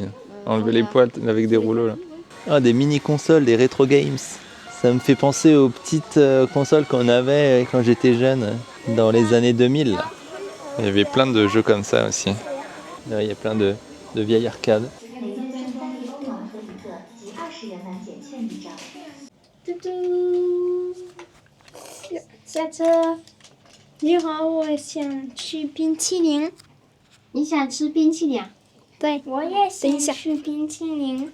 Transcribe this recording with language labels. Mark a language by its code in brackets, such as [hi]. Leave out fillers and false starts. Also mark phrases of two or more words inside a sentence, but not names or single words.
[fr] Enlever les poils avec des rouleaux là. Ah, des mini-consoles, des rétro games. Ça me fait penser aux petites consoles qu'on avait quand j'étais jeune, dans les années 2000. Là. Il y avait plein de jeux comme ça aussi. Là, il y a plein de vieilles arcades. [zh] 你好，我想吃冰淇淋。你想吃冰淇淋？对，我也想吃冰淇淋。